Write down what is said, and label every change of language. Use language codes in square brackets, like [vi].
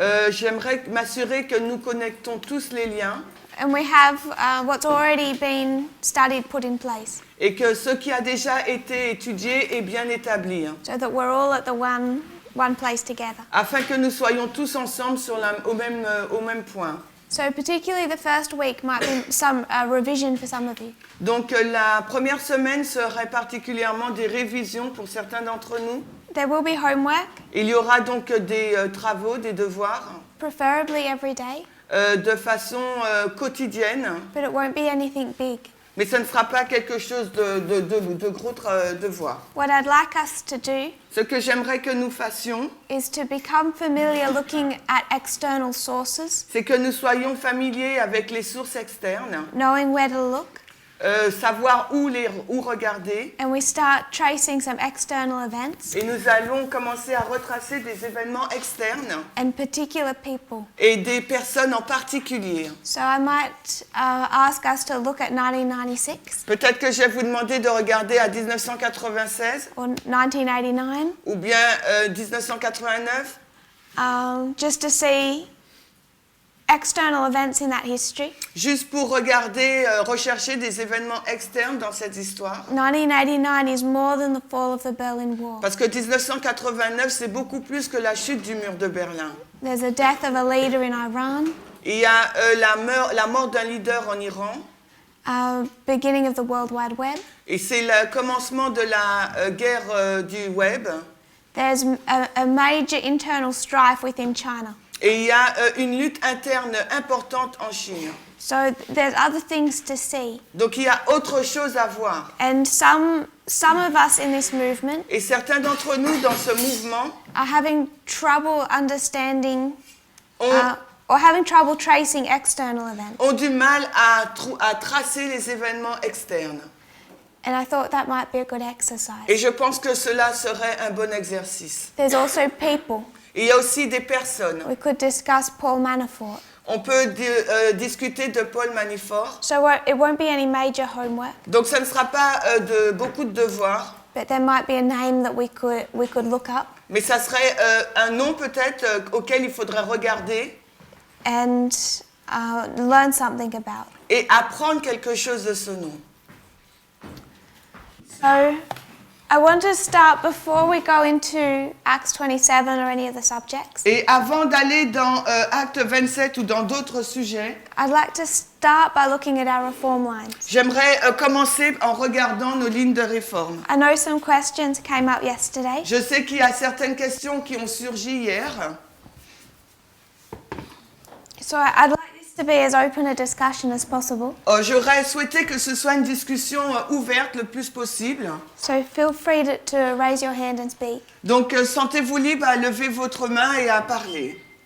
[fr] j'aimerais m'assurer que nous connectons tous les liens [en] and we have what's already been studied put in place, [fr] et que ce qui a déjà été étudié est bien établi, [en] so that we're all at the one place together. [fr] afin que nous soyons tous ensemble au même point. [en] So particularly the first week might be some revision for some of you. [fr] Donc la première semaine serait particulièrement des révisions pour certains d'entre nous. [en] There will be homework, [fr] Il y aura donc des travaux, des devoirs, [en] preferably every day, [fr] de façon quotidienne, [en] but it won't be anything big. [fr] mais ce ne sera pas quelque chose de gros devoir. [en] What I'd like us to do [fr] Ce que j'aimerais que nous fassions, [en] is to become familiar looking at external sources, [fr] c'est que nous soyons familiers avec les sources externes, [en] knowing where to look, [fr] savoir où regarder, [en] and we start tracing some external events [fr] et nous allons commencer à retracer des événements externes [en] and particular people. [fr] et des personnes en particulier. [en] So I might ask us to look at 1996 [fr] Peut-être que je vais vous demander de regarder à 1996 [en] or 1989, [fr] ou bien 1989, [en] just to see external events in that history. [fr] juste pour regarder, rechercher des événements externes dans cette histoire. [en] 1989 is more than the fall of the Berlin Wall. [fr] Parce que 1989, c'est beaucoup plus que la chute du mur de Berlin. [en] There's a death of a leader in Iran, [fr] Il y a la mort d'un leader en Iran, [en] beginning of the World Wide Web. [fr] et c'est le commencement de la guerre du web. [en] There's a major internal strife within China. [fr] Et il y a une lutte interne importante en Chine. [en] So there's other things to see. [fr] Donc il y a autre chose à voir. [en] And some of us in this movement [fr] Et certains d'entre nous dans ce mouvement [en] are having trouble understanding or having trouble tracing external events. [fr] ont du mal à tracer les événements externes. [en] And I thought that might be a good exercise. [fr] Et je pense que cela serait un bon exercice. [en] There's also people. [fr] Il y a aussi des personnes. [en] We could discuss Paul Manafort. [fr] On peut discuter de Paul Manafort. [en] So it won't be any major homework, [fr] Donc ça ne sera pas beaucoup de devoirs, [en] but there might be a name that we could look up [fr] mais ça serait un nom peut-être auquel il faudrait regarder [en] and learn something about. [fr] et apprendre quelque chose de ce nom. [en] So I want to start before we go into Acts 27 or any of the subjects. [fr] Et avant d'aller dans Acte 27 ou dans d'autres sujets, [en] I'd like to start by looking at our reform lines. [fr] j'aimerais commencer en regardant nos lignes de réforme. [en] I know some questions came up yesterday. [fr] Je sais qu'il y a certaines questions qui ont surgi hier. [en] So I'd like this to be as open a discussion as possible. [fr] J'aurais souhaité que ce soit une discussion ouverte le plus possible. [en] So feel free to raise your hand and speak. [fr] Donc sentez-vous libre à lever votre main et à parler.